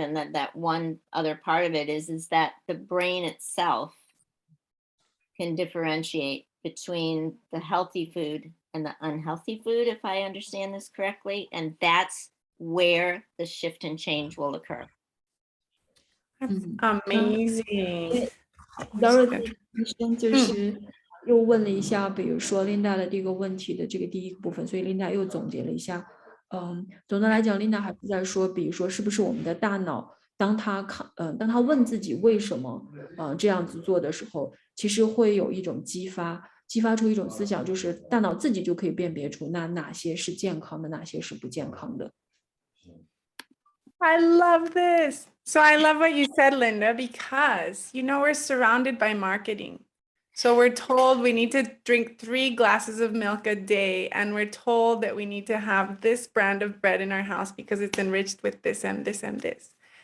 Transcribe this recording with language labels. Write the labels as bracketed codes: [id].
[en] And that one other part of it is that the brain itself can differentiate between the healthy food and the unhealthy food, if I understand this correctly. And that's where the shift and change will occur. That's amazing. [zh] Dorothy 医生就是又问了一下，比如说 Linda 的这个问题的这个第一个部分，所以 Linda 又总结了一下。总的来讲 ，Linda 还是在说，比如说是不是我们的大脑，当他问自己为什么这样子做的时候，其实会有一种激发出一种思想，就是大脑自己就可以辨别出哪些是健康的，哪些是不健康的。 [en] I love this. So I love what you said, Linda, because, you know, we're surrounded by marketing. So we're told we need to drink 3 glasses of milk a day, and we're told that we need to have this brand of bread in our house because it's enriched with this and this and this.